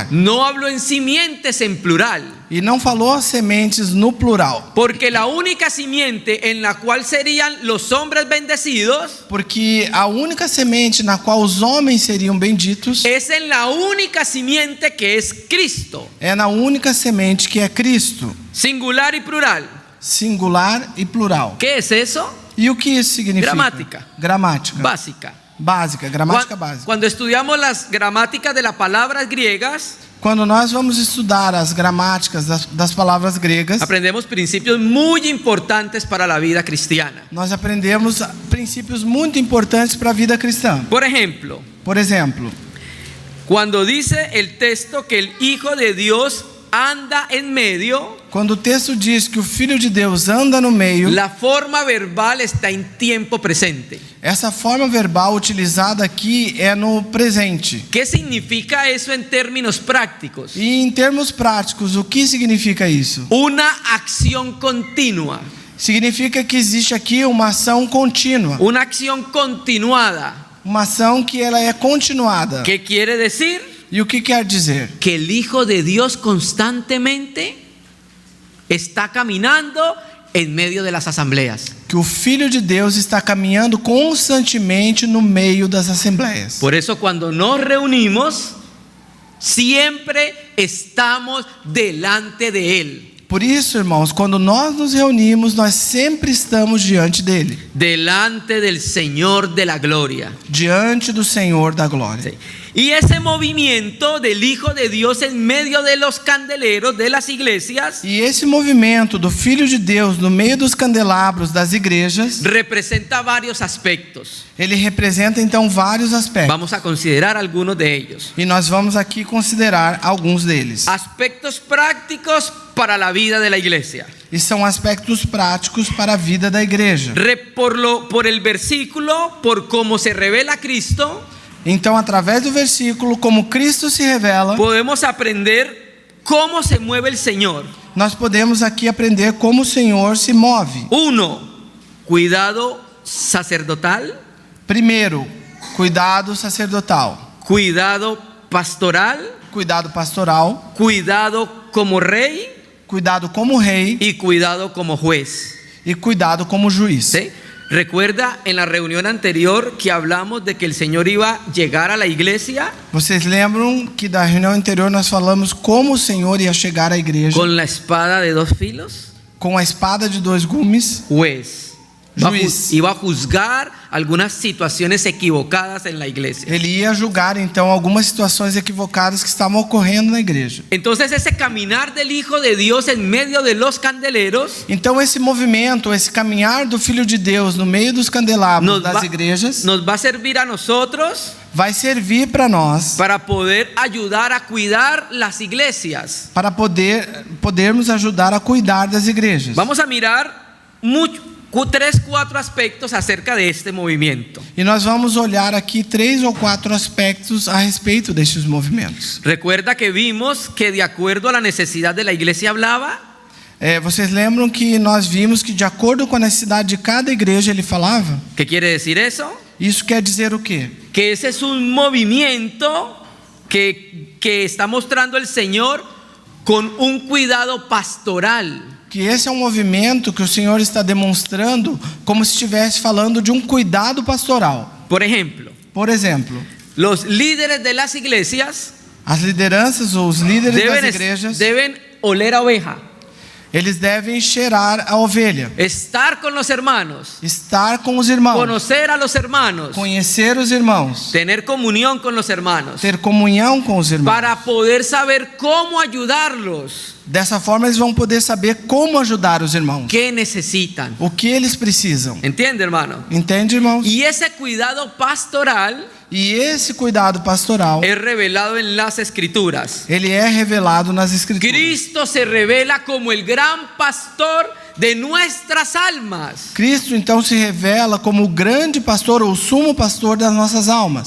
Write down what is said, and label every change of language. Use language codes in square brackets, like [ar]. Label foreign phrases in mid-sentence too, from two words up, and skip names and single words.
[es] No habló en simientes en plural. [pt] e não falou sementes no plural, [es] Porque la única simiente en la cual serían los hombres bendecidos [pt] porque a única semente na qual os homens seriam benditos [es] es en la única simiente que es Cristo. [pt] é na única semente que é Cristo, [es] Singular y plural. [pt] singular e plural. [es] ¿Qué es eso? [pt] E o que isso significa? [es] Gramática. [pt] Gramática. [es] Básica. [pt] Básica, gramática básica. [es] Cuando estudiamos las gramáticas de las palabras griegas, [pt] Quando nós vamos estudar as gramáticas das palavras gregas, [es] aprendemos principios muy importantes para la vida cristiana. [pt] nós aprendemos princípios muito importantes para a vida cristã. [es] Por ejemplo, [pt] Por exemplo, [es] cuando dice el texto que el Hijo de Dios anda en medio, [pt] quando o texto diz que o Filho de Deus anda no meio, [es] la forma verbal está en tiempo presente. [pt] essa forma verbal utilizada aqui é no presente. [es] ¿Qué significa eso en términos prácticos? [pt] E em termos práticos, o que significa isso? [es] Una acción continua, [pt] Significa que existe aqui uma ação contínua, [es] una acción continuada. [pt] uma ação que ela é continuada. [es] ¿Qué quiere decir? [pt] E o que quer dizer? [es] Que el Hijo de Dios constantemente está caminando en medio de las asambleas. [pt] Que o Filho de Deus está caminhando constantemente no meio das assembleias. [es] Por eso cuando nos reunimos, siempre estamos delante de Él. [pt] Por isso, irmãos, quando nós nos reunimos, nós sempre estamos diante dele, [es] Delante del Señor de la gloria. [pt] diante do Senhor da glória. [es] Sí. Y ese movimiento del Hijo de Dios en medio de los candeleros de las iglesias [pt] E esse movimento do Filho de Deus no meio dos candelabros das igrejas, [es] representa varios aspectos. [pt] ele representa então vários aspectos. [es] Vamos a considerar algunos de ellos. [pt] E nós vamos aqui considerar alguns deles. [es] Aspectos prácticos para la vida de la iglesia. [pt] E são aspectos práticos para a vida da igreja. [es] Por el versículo, por cómo se revela Cristo, [pt] Então, através do versículo, como Cristo se revela, [es] podemos aprender cómo se mueve el Señor. [pt] nós podemos aqui aprender como o Senhor se move. [es] 1. Cuidado sacerdotal, [pt] Primeiro, cuidado sacerdotal, [es] cuidado pastoral, [pt] cuidado pastoral, [es] cuidado como rey [pt] cuidado como rei [es] y cuidado como juez. [pt] e cuidado como juiz. [es] ¿Sí? Recuerda en la reunión anterior que hablamos de que el Señor iba a llegar a la iglesia [pt] Vocês lembram que da reunião anterior nós falamos como o Senhor ia chegar à igreja [es] con la espada de dos filos? [pt] com a espada de dois gumes, [es] Juez. [pt] Juiz. [es] Iba a juzgar algunas situaciones equivocadas en la iglesia. [pt] ele ia julgar então algumas situações equivocadas que estavam ocorrendo na igreja. [es] Entonces ese caminar del Hijo de Dios en medio de los candeleros [pt] Então esse movimento, esse caminhar do Filho de Deus no meio dos candelabros das igrejas [es] nos va a servir a nosotros [pt] vai servir para nós, [es] para poder ayudar a cuidar las iglesias. [pt] para podermos ajudar a cuidar das igrejas. [es] Vamos a mirar 3, 4 aspectos acerca de este movimiento. [pt] E nós vamos olhar aqui 3 ou 4 aspectos a respeito destes movimentos. [es] Recuerda que vimos que de acuerdo a la necesidad de la iglesia hablaba. [pt] Vocês lembram que nós vimos que de acordo com a necessidade de cada igreja ele falava? [es] ¿Qué quiere decir eso? [pt] Isso quer dizer o quê? [es] Que ese es un movimiento que está mostrando el Señor con un cuidado pastoral. [pt] Que esse é um movimento que o Senhor está demonstrando como se estivesse falando de um cuidado pastoral. [es] Por ejemplo, [pt] Por exemplo, [es] los líderes de las iglesias [pt] as lideranças ou os líderes das igrejas, [es] deben oler a oveja, [pt] eles devem cheirar a ovelha, [es] estar con los hermanos, [pt] estar com os irmãos, [es] conocer a los hermanos, [pt] conhecer os irmãos, [es] tener comunión con los hermanos, [pt] ter comunhão com os irmãos. [es] para poder saber cómo ayudarlos, [pt] Dessa forma eles vão poder saber como ajudar os irmãos, [es] qué necesitan. [pt] o que eles precisam. [es] ¿Entiende, hermano? [pt] Entende, irmãos? [es] Y ese cuidado pastoral [pt] E esse cuidado pastoral, [es] es revelado en las escrituras. [pt] ele é revelado nas escrituras. [es] Cristo se revela como el gran pastor de nuestras almas. [pt] Cristo então se revela como o grande pastor ou o sumo pastor das nossas almas.